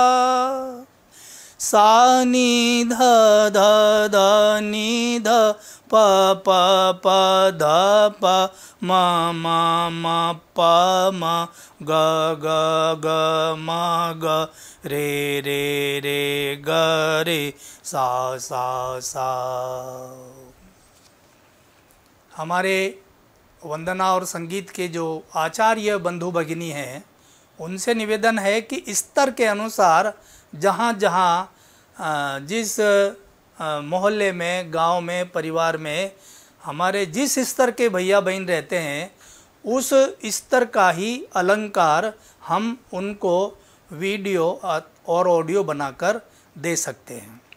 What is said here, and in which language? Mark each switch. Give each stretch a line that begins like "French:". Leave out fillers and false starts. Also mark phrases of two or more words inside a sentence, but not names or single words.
Hindi: सा नि ध ध ध नि ध प प प ध प म म म प म ग ग ग म ग रे रे रे ग रे सा सा सा। हमारे वंदना और संगीत के जो आचार्य बंधु भगिनी हैं, उनसे निवेदन है कि स्तर के अनुसार जहाँ जहाँ जिस मोहल्ले में, गांव में, परिवार में हमारे जिस स्तर के भैया बहन रहते हैं, उस स्तर का ही अलंकार हम उनको वीडियो और ऑडियो बनाकर दे सकते हैं।